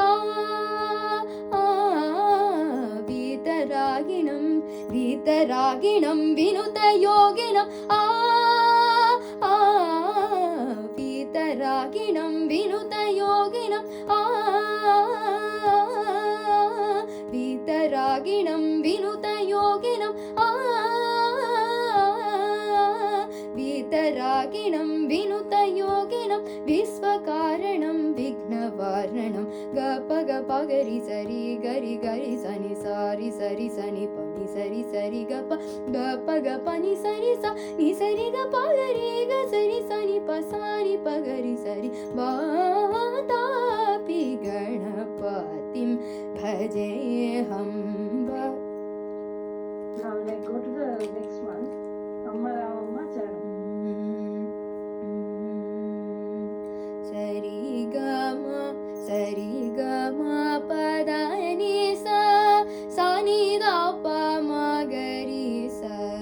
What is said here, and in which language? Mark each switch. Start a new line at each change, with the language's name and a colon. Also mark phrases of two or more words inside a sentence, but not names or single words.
Sanskrit: वीतरागिणं विनुतयोगिनं वीतरागिणं विनुतयोगिनं वीतरागिणं विनुतयोगिनं वीतरागिणं विनुतयोगिनं विश्वकारणं विघ्नवारणं गप गप गरि सरि गरि गरि सनि सारि सरि सनि पनि सरि सरि गप गप गप नि सरि सा नि सरि गप गरि ग सरि सनि प सानि प गरि सरि वातापि गणपतिं भजे हम.
English: Now let's go to the next one.
Telugu: అమ్మ రావమ్మ చరణం. सरि ग म पद नि सा नि द प म गरि सा